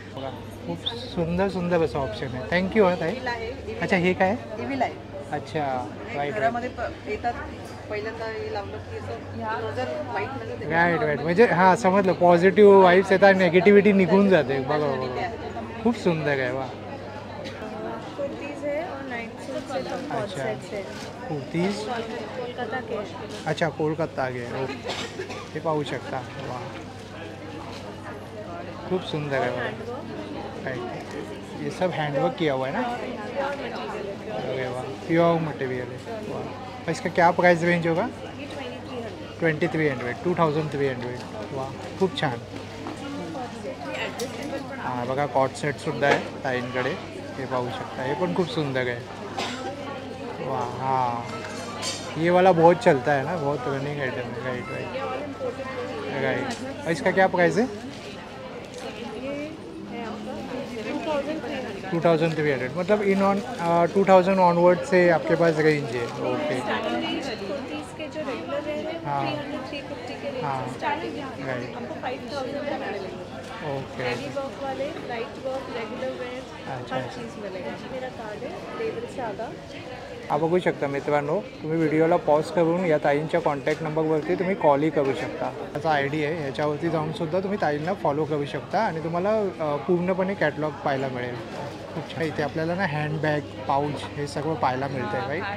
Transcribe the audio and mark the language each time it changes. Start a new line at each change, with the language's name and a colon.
Marathi: बघा, खूप सुंदर असं ऑप्शन आहे. थँक्यू हा ताई. इव्हिल आहे, अच्छा, हे काय? इव्हिल आहे. अच्छा. हे
English: right
Marathi: घरामध्ये येतात, पहिल्यांदा हे लावलं की असं नजर वाईट नजर ते. राईट. म्हणजे हां, समजलं. पॉझिटिव्ह वाईब्स येतात, नेगेटिव्हिटी निघून जाते. बरोबर. खूप सुंदर आहे. वा.
Hindi: कुर्तीज है और नाइट सूट्स है, सब कॉट अच्छा. सेट्स है. कुर्तीज. कोलकाता के.
Marathi: अच्छा, कोलकाता गे. ओके. हे पाहू शकता. वा, खूप सुंदर आहे. बघा. राईट.
Hindi: ये सब हैंडवर्क किया हुआ है ना? अरे वाह, प्योर मटेरियल है. वाह. इसका क्या प्राइस रेंज होगा?
Marathi: 2300. 2300. वाह, खूप छान. हां, बघा, कॉट सेटसुद्धा आहे ताईंकडे. हे पाहू शकता. हे पण खूप सुंदर आहे. वाह.
Hindi: हाँ, ये वाला बहुत चलता है ना, बहुत रनिंग आइटम है. राइट. और इसका क्या प्राइस है? ये है आपका 2300. 2300 मतलब इन ऑन 2000 ऑनवर्ड से आपके पास रेंज है।
English: okay
Hindi: कुर्तीज़ के जो रेगुलर रेंज है हाँ। 300-350 के हाँ। रेंज से स्टार्टिंग है।
English: right
Hindi: आपको 5000 तक मिलेंगे।
English: okay
Hindi: हैवी वर्क वाले, लाइट वर्क, रेगुलर वेयर, अच्छा, हर अच्छा। चीज़ मिलेगा। मेरा कार्ड है लेबल से आगा।
Marathi: हा बघू शकता मित्रांनो, तुम्ही व्हिडिओला पॉज करून या ताईंच्या कॉन्टॅक्ट नंबरवरती तुम्ही कॉलही करू शकता। त्याचा आय डी आहे, ह्याच्यावरती जाऊनसुद्धा तुम्ही ताईंना फॉलो करू शकता आणि तुम्हाला पूर्णपणे कॅटलॉग पाहायला मिळेल। खूप छान। इथे आपल्याला ना हँडबॅग, पाऊच हे सगळं पाहायला मिळतं आहे, राईट?